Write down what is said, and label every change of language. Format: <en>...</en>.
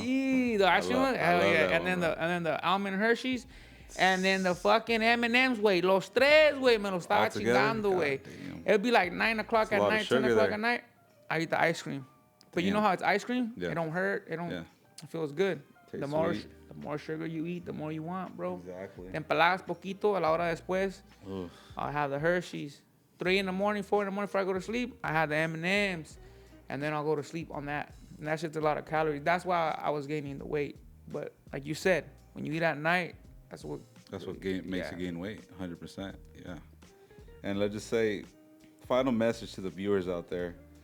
<en>The ice cream one, hell yeah. And then the almond Hershey's, and then the fucking M&M's, güey.</en> <es>Los tres, güey, me lo estaba chingando, güey.</es> <en>It'll be like 9 o'clock at night, 10 o'clock at night. I eat the ice cream, but you know how it's ice cream? Yeah. It don't hurt. It don't. Yeah. It feels good. The more sugar you eat, the more you want, bro. Exactly.</en> <es>Te empalagas poquito a la hora después.</es> <en>I have the Hershey's. 3 in the morning, 4 in the morning before I go to sleep, I have the M&M's, and then I'll go to sleep on that. And that shit's a lot of calories. That's why I was gaining the weight. But like you said, when you eat at night, that's what makes you gain weight, 100%. Yeah. And let's just say, final message to the viewers out there.</en>